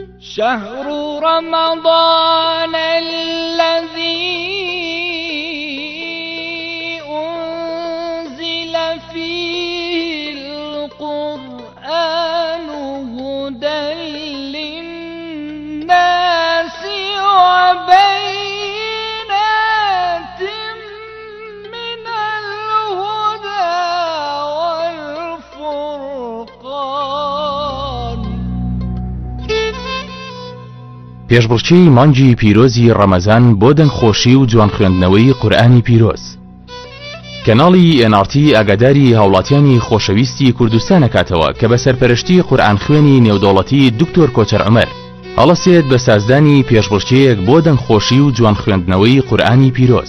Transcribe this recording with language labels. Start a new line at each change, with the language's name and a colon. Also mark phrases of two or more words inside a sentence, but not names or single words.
Arabic: شهر رمضان الذي أنزل فيه القرآن هدى للناس وبينات من الهدى والفرقان.
Central Kurdish: پێشبڕکێی مانگی پیرۆزی ڕەمەزان بۆ دەنگخۆشی و جوان خوێندنەوەی قورئانی پیرۆز. کەناڵی NRT ئاگاداری هاوڵاتیانی خۆشەویستی کوردستان دەکاتەوە کە بە سەرپەرشتی قورئان خوێنی نێودەوڵەتی دکتۆر کۆچەر عومەر هەڵەسێت بە سازدانی پێشبڕکێیەک بۆ دەنگخۆشی و جوان خوێندنەوەی قورئانی پیرۆز.